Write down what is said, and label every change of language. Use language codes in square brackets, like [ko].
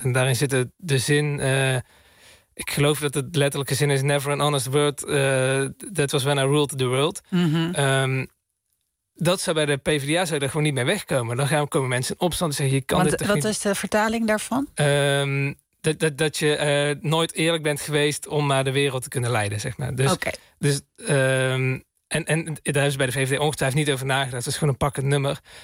[nl] En daarin zit de zin... ik geloof dat het letterlijke zin is... [en] Never an honest word, that was when I ruled the world. Mm-hmm. [nl] Dat zou bij de PvdA zou er gewoon niet mee wegkomen. Dan gaan komen mensen in opstand en zeggen: je kan dit. Wat is de vertaling daarvan? Dat je nooit eerlijk bent geweest om maar de wereld te kunnen leiden, zeg maar. Dus, [en] okay. [nl] Dus en daar hebben ze bij de VVD ongetwijfeld niet over nagedacht. Dat is gewoon een pakkend nummer.